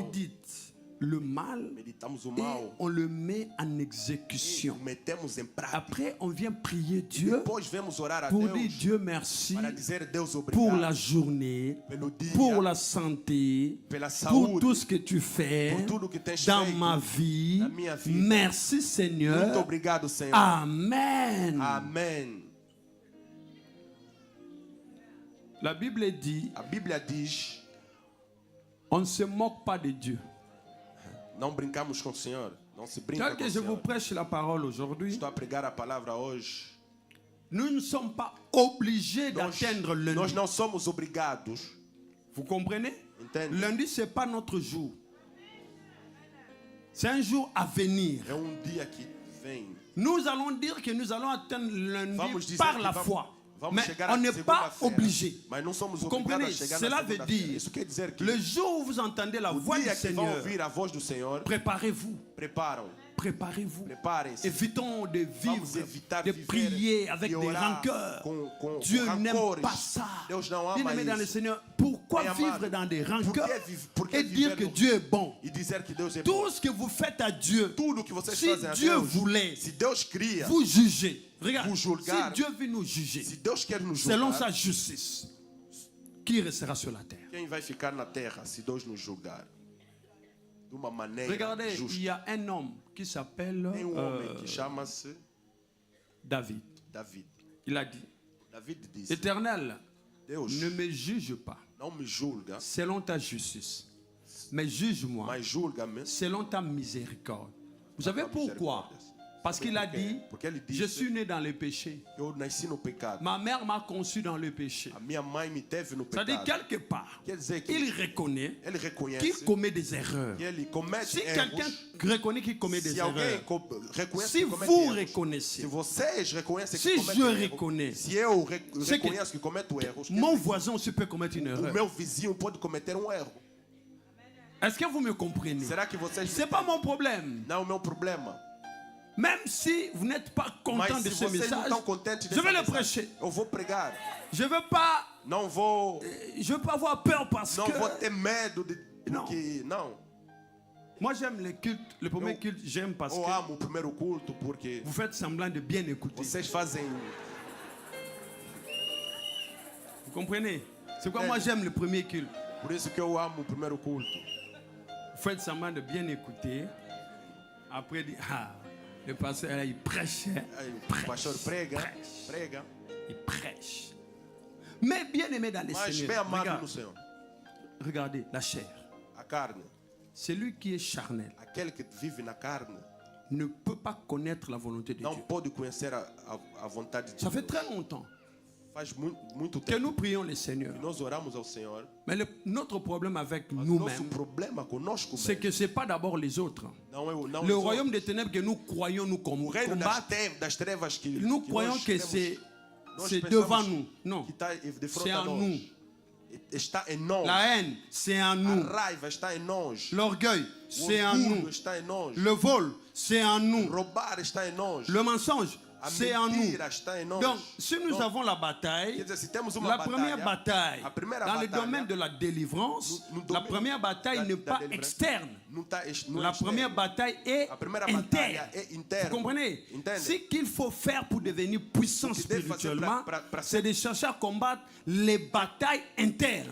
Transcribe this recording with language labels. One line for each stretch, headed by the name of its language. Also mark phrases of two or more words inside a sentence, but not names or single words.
French: médite le mal
Portuguese: meditamos o
French: et
Portuguese: mal,
French: on le met en exécution.
Portuguese: metemos em prática.
French: Après, on vient prier Dieu
Portuguese: Depois vemos orar a
French: pour dire
Portuguese: Deus
French: Dieu merci
Portuguese: para dizer Deus
French: pour la
Portuguese: obrigado
French: journée,
Portuguese: pelo dia,
French: pour la santé,
Portuguese: pela
French: pour
Portuguese: saúde,
French: tout ce que tu fais
Portuguese: por tudo que tens
French: dans
Portuguese: feito
French: ma vie.
Portuguese: na minha vida.
French: Merci
Portuguese: Muito
French: Seigneur.
Portuguese: obrigado, Senhor.
French: Amen.
Portuguese: Amém.
French: La Bible dit,
Portuguese: A Bíblia diz,
French: on ne se moque pas de Dieu.
Portuguese: não brincamos com o Senhor. Não se brinca
French: Tel
Portuguese: com
French: que
Portuguese: o
French: je vous
Portuguese: Senhor.
French: prêche la parole aujourd'hui,
Portuguese: Estou a pregar a palavra hoje.
French: nous ne sommes pas obligés
Portuguese: Nós,
French: d'atteindre
Portuguese: nós
French: lundi.
Portuguese: não somos obrigados.
French: Vous comprenez?
Portuguese: Entende?
French: Lundi, ce n'est pas notre jour. C'est un jour à venir.
Portuguese: É dia que vem.
French: Nous allons dire que nous allons atteindre lundi
Portuguese: Vamos dizer
French: par
Portuguese: que
French: la
Portuguese: vamos,
French: foi.
Portuguese: vamos
French: Mais
Portuguese: chegar
French: on
Portuguese: à
French: n'est pas
Portuguese: segunda-feira.
French: obligé.
Portuguese: Mas não somos
French: Vous
Portuguese: obrigados
French: comprenez?
Portuguese: a chegar
French: Cela
Portuguese: na
French: veut
Portuguese: segunda-feira.
French: dire,
Portuguese: Isso quer dizer que
French: le jour où vous entendez la
Portuguese: o
French: voix du
Portuguese: dia que vão
French: Seigneur,
Portuguese: ouvir a voz do Senhor,
French: préparez-vous.
Portuguese: preparam.
French: Préparez-vous.
Portuguese: Preparem-se.
French: Évitons de
Portuguese: Vamos
French: vivre,
Portuguese: evitar
French: de
Portuguese: viver
French: prier avec
Portuguese: e
French: des
Portuguese: orar
French: rancœurs.
Portuguese: com
French: Dieu n'aime
Portuguese: rancores.
French: pas ça.
Portuguese: Deus não ama
French: Bien-aimé dans le
Portuguese: isso.
French: Seigneur, pourquoi
Portuguese: Bem
French: vivre
Portuguese: amado,
French: dans des
Portuguese: Por
French: rancœurs
Portuguese: que
French: et dire que
Portuguese: viver no-
French: Dieu est bon?
Portuguese: E dizer que Deus é
French: Tout
Portuguese: bom.
French: ce que vous faites à Dieu,
Portuguese: Tudo que vocês
French: si
Portuguese: fazem a
French: Dieu
Portuguese: Deus,
French: voulait,
Portuguese: se Deus cria,
French: vous jugez. Regarde, Vous si
Portuguese: julgar.
French: Dieu veut nous juger,
Portuguese: se Deus quer nos
French: selon
Portuguese: julgar,
French: sa justice, qui restera sur la terre?
Portuguese: quem vai ficar na terra se Deus nos julgar? De uma maneira
French: Regardez,
Portuguese: justa.
French: il y a un homme qui s'appelle
Portuguese: Tem homem que chama-se
French: David.
Portuguese: David.
French: Il a dit,
Portuguese: David disse,
French: Éternel,
Portuguese: Deus
French: ne me juge pas
Portuguese: não me julga,
French: selon ta justice, mais juge-moi
Portuguese: mas julga-me.
French: selon ta miséricorde. Vous savez ta pourquoi? miséricorde. Parce qu'il a
Portuguese: Porque-
French: dit,
Portuguese: porque ele disse,
French: je suis né dans le péché.
Portuguese: eu nasci no pecado.
French: Ma mère m'a conçu dans le péché.
Portuguese: A minha mãe me teve no
French: C'est-à-dire,
Portuguese: pecado.
French: quelque part,
Portuguese: Quer dizer que
French: il reconnaît
Portuguese: ele reconhece
French: qu'il commet des erreurs.
Portuguese: que ele comete
French: Si
Portuguese: erros.
French: quelqu'un reconnaît qu'il commet des
Portuguese: Se alguém
French: erreurs,
Portuguese: reconhece
French: si
Portuguese: que comete
French: vous
Portuguese: erros,
French: reconnaissez,
Portuguese: se vocês reconhecem
French: Si
Portuguese: que cometem
French: je
Portuguese: erros,
French: reconnais,
Portuguese: se eu
French: c'est que
Portuguese: reconheço que cometo erros,
French: mon voisin aussi peut commettre une
Portuguese: o
French: erreur.
Portuguese: meu vizinho pode cometer erro.
French: Est-ce que vous me comprenez?
Portuguese: Será que vocês
French: C'est pas mon problème.
Portuguese: não é o meu problema?
French: Même si vous n'êtes pas content
Portuguese: Mas
French: de
Portuguese: se
French: ce
Portuguese: vocês não
French: message,
Portuguese: estão contentes
French: je
Portuguese: dessa
French: vais le
Portuguese: mensagem,
French: prêcher.
Portuguese: eu vou pregar.
French: Je veux pas,
Portuguese: Não vou,
French: je veux pas avoir peur parce
Portuguese: não vou
French: que
Portuguese: ter medo de Não. porque não.
French: moi j'aime le culte. Le premier
Portuguese: Eu-
French: culte, j'aime parce
Portuguese: Eu
French: que
Portuguese: amo o primeiro culto porque
French: vous faites semblant de bien écouter.
Portuguese: vocês fazem.
French: Vous comprenez? C'est pourquoi moi j'aime le premier culte.
Portuguese: Por isso que eu amo o primeiro culto.
French: Vous faites semblant de bien écouter. Après, dit, ah, le pasteur là, il prêche. Hein.
Portuguese: Aí, o pastor prega, prega,
French: Il prêche. Mais bien aimé dans les
Portuguese: mas bem
French: Seigneurs,
Portuguese: amado no Senhor.
French: regardez la chair.
Portuguese: A carne,
French: Celui qui est charnel
Portuguese: aquele que vive na carne,
French: ne peut pas connaître la volonté de
Portuguese: não
French: Dieu.
Portuguese: pode conhecer a vontade de
French: Ça fait
Portuguese: Deus.
French: très longtemps
Portuguese: Faz muito
French: que
Portuguese: tempo
French: nous prions le Seigneur.
Portuguese: que nós oramos ao Senhor.
French: Mais notre problème avec
Portuguese: Mas o nosso
French: nous-mêmes,
Portuguese: problema conosco
French: c'est
Portuguese: mesmo
French: que ce n'est pas d'abord les autres.
Portuguese: não
French: Le
Portuguese: os
French: royaume
Portuguese: outros.
French: des ténèbres que nous croyons nous
Portuguese: O reino
French: combattre,
Portuguese: das trevas que
French: nous
Portuguese: que
French: croyons
Portuguese: nós
French: que
Portuguese: temos, nós
French: c'est
Portuguese: pensamos
French: devant nous. Non,
Portuguese: que está de frente
French: c'est
Portuguese: a
French: en
Portuguese: nós.
French: nous.
Portuguese: Está em nós.
French: La haine, c'est en nous.
Portuguese: A raiva está em nós.
French: L'orgueil,
Portuguese: O
French: c'est en
Portuguese: orgulho
French: nous.
Portuguese: está em nós.
French: Le vol, c'est en nous.
Portuguese: Roubar está em nós.
French: Le mensonge,
Portuguese: A
French: c'est en nous.
Portuguese: mentira está em nós.
French: Donc, si nous
Portuguese: Donc,
French: avons la bataille,
Portuguese: quer dizer, se temos uma
French: la première bataille,
Portuguese: a primeira
French: dans le
Portuguese: batalha,
French: domaine de la délivrance,
Portuguese: no
French: la
Portuguese: domínio
French: première bataille
Portuguese: da-
French: n'est
Portuguese: da
French: pas
Portuguese: deliverance,
French: externe.
Portuguese: não tá, não é
French: La
Portuguese: externo.
French: première bataille est
Portuguese: A primeira
French: interne.
Portuguese: batalha é interna.
French: Vous comprenez?
Portuguese: Entende?
French: Ce qu'il faut faire pour devenir puissant
Portuguese: O que deve fazer
French: spirituellement,
Portuguese: pra
French: c'est de chercher à combattre les batailles internes.